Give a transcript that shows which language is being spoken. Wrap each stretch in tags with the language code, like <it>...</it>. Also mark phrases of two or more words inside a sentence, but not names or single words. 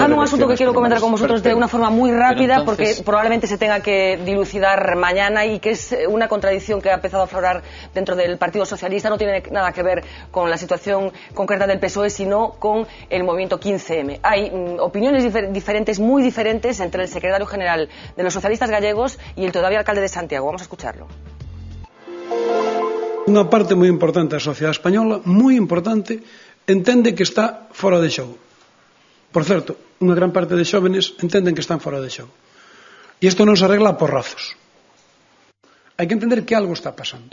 <es>dejando un asunto que quiero comentar con vosotros de una forma muy rápida, porque probablemente se tenga que dilucidar mañana, y que es una contradicción que ha empezado a aflorar dentro del Partido Socialista. No tiene nada que ver con la situación concreta del PSOE, sino con el movimiento 15M. Hay opiniones diferentes, muy diferentes, entre el secretario general de los socialistas gallegos y el todavía alcalde de Santiago. Vamos a escucharlo.</es> <gl>Unha parte moi importante da sociedade española, moi importante, entende que está fora de xogo. Por certo, unha gran parte de xóvenes entenden que están fora de xogo. E isto non se arregla a porrazos. Hai que entender que algo está pasando.</gl>